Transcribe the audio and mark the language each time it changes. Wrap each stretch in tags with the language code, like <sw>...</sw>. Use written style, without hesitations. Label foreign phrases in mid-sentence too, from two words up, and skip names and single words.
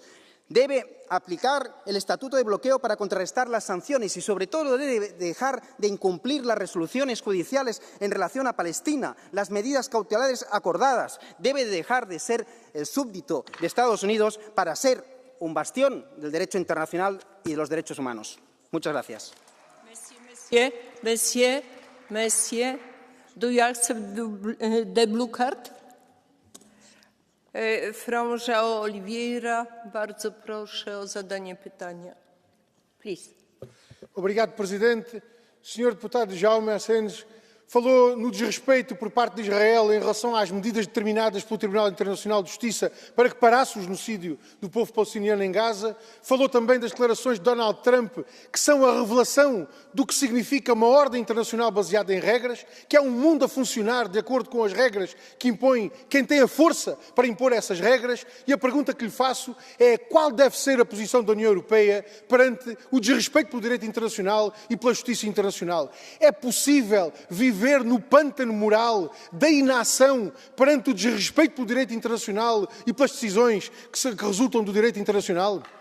<es>Debe aplicar el estatuto de bloqueo para contrarrestar las sanciones y, sobre todo, debe dejar de incumplir las resoluciones judiciales en relación a Palestina, las medidas cautelares acordadas. Debe dejar de ser el súbdito de Estados Unidos para ser un bastión del derecho internacional y de los derechos humanos. Muchas gracias.</es> <en>Monsieur, do you accept the blue card? From João Oliveira,</en> <pl>bardzo proszę o zadanie pytania.</pl> <en>Please.</en> <pt>Obrigado, Presidente. Senhor Deputado Jaume Asens falou no desrespeito por parte de Israel em relação às medidas determinadas pelo Tribunal Internacional de Justiça para que parasse o genocídio do povo palestiniano em Gaza. Falou também das declarações de Donald Trump, que são a revelação do que significa uma ordem internacional baseada em regras, que é um mundo a funcionar de acordo com as regras que impõe quem tem a força para impor essas regras. E a pergunta que lhe faço é qual deve ser a posição da União Europeia perante o desrespeito pelo direito internacional e pela justiça internacional. É possível viver no pântano moral da inação perante o desrespeito pelo direito internacional e pelas decisões que resultam do direito internacional?</pt>